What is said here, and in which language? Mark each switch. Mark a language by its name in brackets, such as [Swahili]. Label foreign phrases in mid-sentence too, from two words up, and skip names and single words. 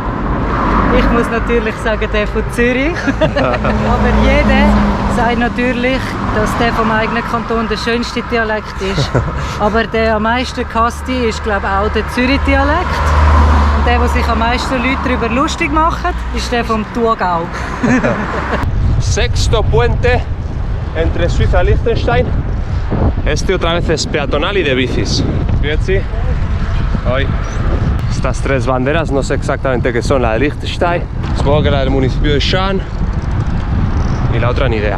[German] Ich muss natürlich sagen, der von Zürich. Aber jeder sagt natürlich, dass der vom eigenen Kanton der schönste Dialekt ist. Aber der am meisten gehasste ist, glaube ich, auch der Zürich-Dialekt. Und der, wo sich am meisten Leute darüber lustig machen, ist der vom Thurgau. [Spanish] Sexto puente entre Suiza y Liechtenstein. Este otra vez es peatonal y de bicis. Grüezi. Hoy. Estas tres banderas no sé exactamente qué son, la de Liechtenstein, supongo que la del municipio de Schaan y la otra ni idea.